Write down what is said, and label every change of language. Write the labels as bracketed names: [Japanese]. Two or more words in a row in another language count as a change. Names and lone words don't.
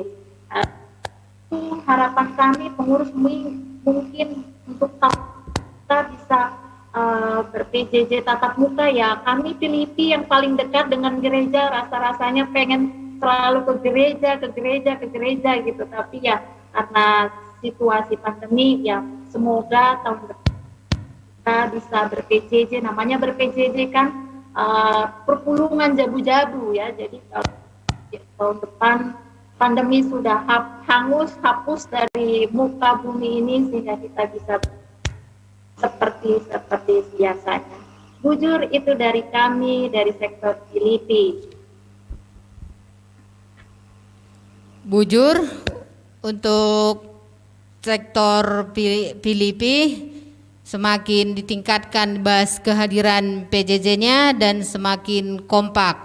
[Indonesian] Harapan kami pengurus mungkin untuk kita bisa ber-PJJ tatap muka ya. Kami Filipi yang paling dekat dengan gereja, rasa-rasanya pengen selalu ke gereja gitu. Tapi ya karena situasi pandemi ya, semoga tahun depan kita bisa ber-PJJ. Namanya ber-PJJ kan [Batak Karo] perpulungan jabu-jabu [Indonesian] ya. Jadi tahun depan pandemi sudah hapus dari muka bumi ini sehingga kita bisa seperti biasanya. Bujur itu dari kami dari sektor Filipi. Bujur untuk sektor Filipi semakin ditingkatkan kehadiran PJJ-nya dan semakin kompak.